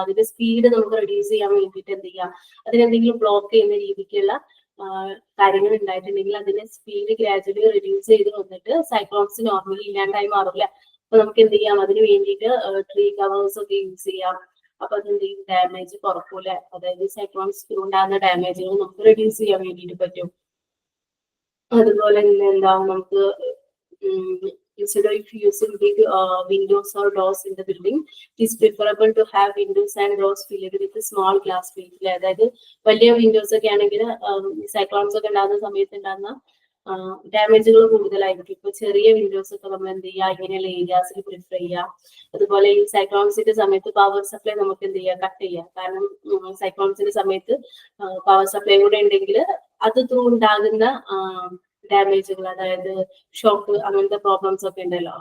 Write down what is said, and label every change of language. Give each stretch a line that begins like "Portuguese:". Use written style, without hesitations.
Malayalam: അതിന്റെ സ്പീഡ് നമുക്ക് റെഡ്യൂസ് ചെയ്യാൻ വേണ്ടിയിട്ട് എന്ത് ചെയ്യാം, അതിനെന്തെങ്കിലും ബ്ലോക്ക് ചെയ്യുന്ന രീതിക്കുള്ള കാര്യങ്ങൾ ഉണ്ടായിട്ടുണ്ടെങ്കിൽ അതിന്റെ സ്പീഡ് ഗ്രാജുവലി റെഡ്യൂസ് ചെയ്ത് വന്നിട്ട് സൈക്ലോൺസ് നോർമലി ഇല്ലാണ്ടായി മാറില്ല. അപ്പൊ നമുക്ക് എന്ത് ചെയ്യാം, അതിന് വേണ്ടിയിട്ട് ട്രീ കവേഴ്സ് ഒക്കെ യൂസ് ചെയ്യാം. അപ്പൊ അതെന്ത് ചെയ്യും, ഡാമേജ് കുറക്കൂലെ. അതായത് സൈക്ലോൺസ് ഉണ്ടാകുന്ന ഡാമേജുകൾ നമുക്ക് റെഡ്യൂസ് ചെയ്യാൻ വേണ്ടിയിട്ട് പറ്റും. അതുപോലെ തന്നെ എന്താ, നമുക്ക്
English: instead of using big windows or doors in the building, it is preferable to have windows and doors filled with a small glass pane.
Malayalam: അതായത് വലിയ വിൻഡോസ് ഒക്കെ ആണെങ്കിൽ സൈക്ലോൺസ് ഒക്കെ ഉണ്ടാകുന്ന സമയത്ത് ഉണ്ടാകുന്ന ഡാമേജുകൾ കൂടുതലായിരിക്കും. ഇപ്പൊ ചെറിയ വിൻഡോസ് ഒക്കെ നമ്മൾ എന്ത് ചെയ്യുക, ഇങ്ങനെയുള്ള ഏരിയാസിൽ പ്രിഫർ ചെയ്യുക. അതുപോലെ ഈ സൈക്ലോൺസിന്റെ സമയത്ത് പവർ സപ്ലൈ നമുക്ക് എന്ത് ചെയ്യുക, കട്ട് ചെയ്യുക. കാരണം സൈക്ലോൺസിന്റെ സമയത്ത് പവർ സപ്ലൈ കൂടെ ഉണ്ടെങ്കിൽ അത് ത്രൂ ഉണ്ടാകുന്ന ഡാമേജുകൾ, അതായത് ഷോക്ക്, അങ്ങനത്തെ പ്രോബ്ലംസ് ഒക്കെ ഉണ്ടല്ലോ.